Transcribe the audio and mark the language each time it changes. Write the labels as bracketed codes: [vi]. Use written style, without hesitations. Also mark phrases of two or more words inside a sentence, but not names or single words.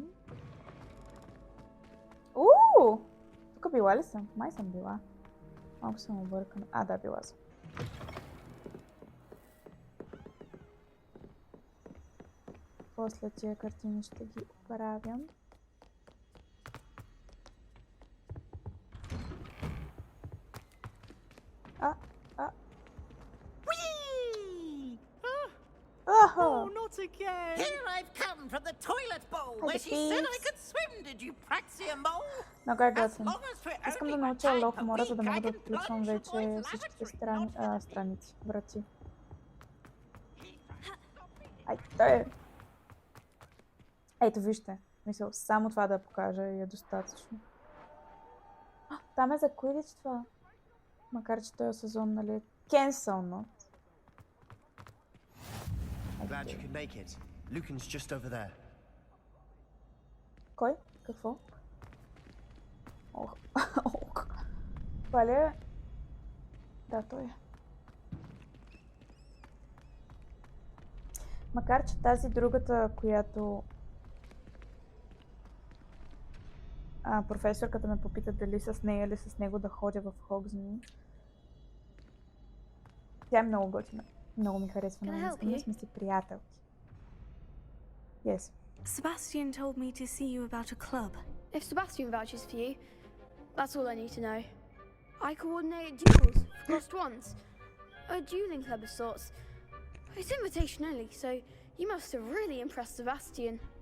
[bg] Тук била ли съм? Май съм била. Малко съм объркана. Да, била съм. После тия картини ще ги оправям. [en] Oh, not again! Here I've come from the toilet bowl where she said I could swim. Did you praxium bowl? [bg] Много е готин. Искам да науча лов в мора, за да мога да отключвам вече всичките страници, врати. Ето вижте. Мисля, само това да покажа и е достатъчно. Там е за Quidditch това. Макар че този сезон, нали, е cancelled. [en] Glad you could make it. Lucan's just over there. [bg] Кой? Какво? Това ли е? Да, той е. Макар че тази другата, която професорката ме попита дали с нея или с него да ходя в Хогвартс. Тя е много готина. Много ми харесва. Ние сме си приятелки. [en] Yes. Sebastian told me to see you about a club. If Sebastian vouches for you, that's all I need to know. I coordinate duels for lost ones. A dueling club of sorts. It's invitation only, so you must have really impressed Sebastian.